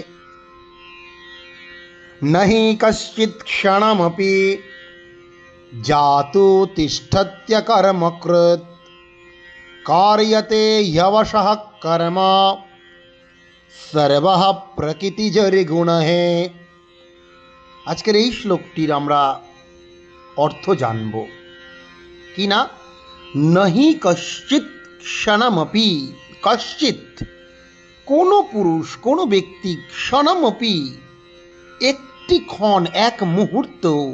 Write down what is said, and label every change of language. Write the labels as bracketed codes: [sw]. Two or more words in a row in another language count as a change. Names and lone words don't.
[sa] न हि कश्चित् क्षणमपि जातु तिष्ठत्य कर्मकृत् कार्यते ह्यवशः कर्म सर्वः प्रकृतिजरिगुणः। [bn] আজকের এই শ্লোকটির আমরা অর্থ জানব কি না। [sa] নহি কশ্চিৎ ক্ষণমপি, [bn] কশ্চিৎ কোনো পুরুষ, কোনো ব্যক্তি, ক্ষণমপি একটি ক্ষণ, এক মুহূর্ত,